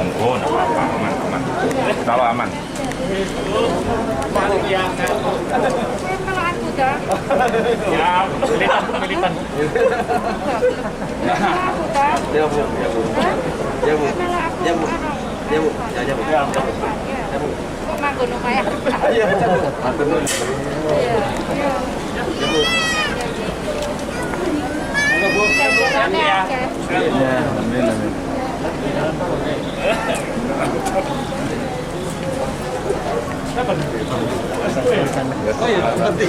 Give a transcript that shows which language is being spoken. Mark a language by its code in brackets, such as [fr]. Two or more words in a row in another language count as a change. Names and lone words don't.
[id] Kalau aman. Ya Bu, ya Bu. Ya Bu. Ya Bu. Ya Bu. Ya Bu. Ya Bu. [jv] Manggon omahe. Iya Bu. Matur nuwun. [id] Iya. Ya Bu. Ya. Ya, amin amin. Oh iya, penting.